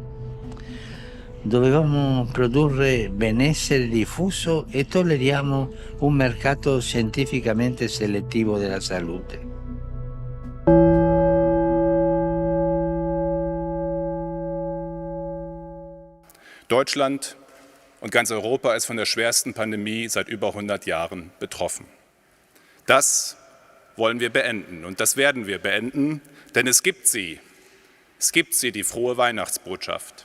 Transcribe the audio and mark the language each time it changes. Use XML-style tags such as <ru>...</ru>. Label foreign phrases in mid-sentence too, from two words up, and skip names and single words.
<it>Dovevamo produrre benessere diffuso e tolleriamo un mercato scientificamente selettivo della salute.</it> <de>Deutschland und ganz Europa ist von der schwersten Pandemie seit über 100 Jahren betroffen. Das wollen wir beenden und das werden wir beenden, denn es gibt sie, die frohe Weihnachtsbotschaft.</de>